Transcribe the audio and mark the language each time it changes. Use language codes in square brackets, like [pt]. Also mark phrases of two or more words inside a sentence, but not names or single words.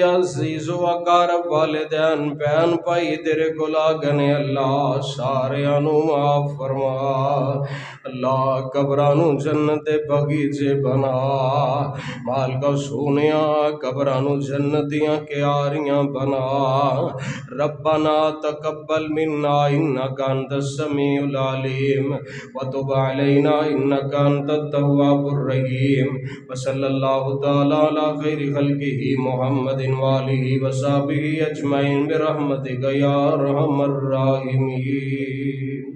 [pa] عزیز و اقارب والدین بہن بھائی تیرے کول آ گنے اللہ ساریاں نو معاف فرما، اللہ قبراں نو جنت دے باغیچے بنا، مالکا سونیا قبراں نو جنت دیاں کیاریاں بنا، [ar] ربنا تقبل منا انک انت السمیع العلیم وتب علینا انک انت التواب الرحیم، وصلی اللہ تعالی علی خیر خلقہ محمد وآلہ وصحبہ اجمعین برحمتک یا ارحم الراحمین۔